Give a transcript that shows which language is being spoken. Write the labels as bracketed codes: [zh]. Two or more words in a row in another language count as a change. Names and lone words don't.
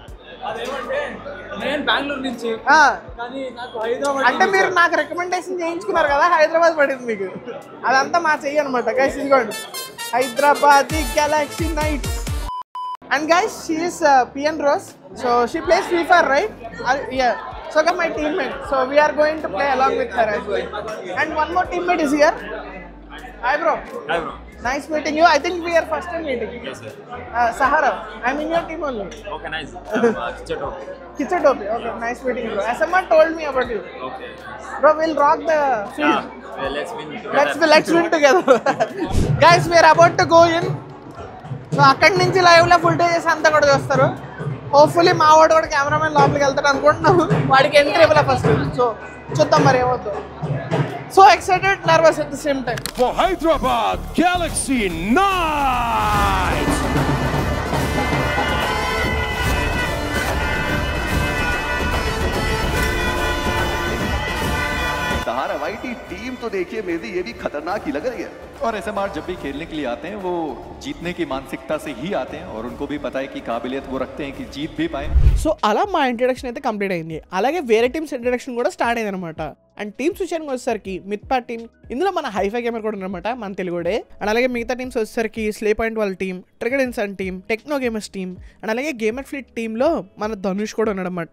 [te] నేను బెంగళూరు నుంచి అంటే మీరు నాకు రికమెండేషన్ చేయించుకున్నారు కదా, హైదరాబాద్ పడింది మీకు. అదంతా మా చెయ్యి అనమాట గైస్. ఇదిగోండి హైదరాబాద్ గెలాక్సీ నైట్స్. [en] And guys she is PN Rose. So she plays Free Fire right? Yeah. So come my teammate. So we are going to play along with her as well. And one more teammate is here. Hi bro. Hi bro. Nice meeting you. I think we are first time meeting. Yes sir. Sahara. I'm in your team only. Okay, nice. Kichatopi. Kichatopi. Okay, nice meeting you bro. SMR told me about you. Okay. Bro, we'll rock the field. Well, let's win together. Let's win together. Guys, we are about to go in. [te] సో అక్కడి నుంచి లైవ్ లో [en] full day [te] చేసి అంతా కూడా చూస్తారు. హోప్ఫుల్లీ మా వాడు కూడా కెమెరామెన్ లోపలికి వెళ్తాడు అనుకుంటున్నాము. వాడికి ఎంట్రీ ఇవ్వలే ఫస్ట్. సో చూద్దాం మరి ఏమవుతుందో. [en] So excited, nervous at the same time. [te] For Hyderabad Galaxy Knights. [hi] सहारा वाइटी टीम तो देखिए मेरी ये भी खतरनाक ही लग रही है. और एसएमआर जब भी खेलने के लिए आते हैं वो जीतने की मानसिकता से ही आते हैं और उनको भी पता है कि काबिलियत वो रखते हैं कि जीत भी पाए. [te] సో అలా మా ఇంట్రడక్షన్ అయితే కంప్లీట్ అయింది. అలాగే వేరే [en] teams introduction [te] కూడా స్టార్ట్ అయింది అనమాట. అండ్ టీమ్స్ విషయానికి వచ్చేసరికి మిత్పా టీమ్, ఇందులో మన హైఫై గేమర్ కూడా అనమాట, మన తెలుగుడే. అండ్ అలాగే మిగతా టీమ్స్ వచ్చేసరికి స్లే పాయింట్ వాళ్ళ టీమ్, ట్రిగర్ ఇన్సన్ టీమ్, టెక్నో గేమర్స్ టీమ్, అండ్ అలాగే గేమర్ ఫ్లీట్ టీంలో మన ధనుష్ కూడా ఉన్నాడు అనమాట.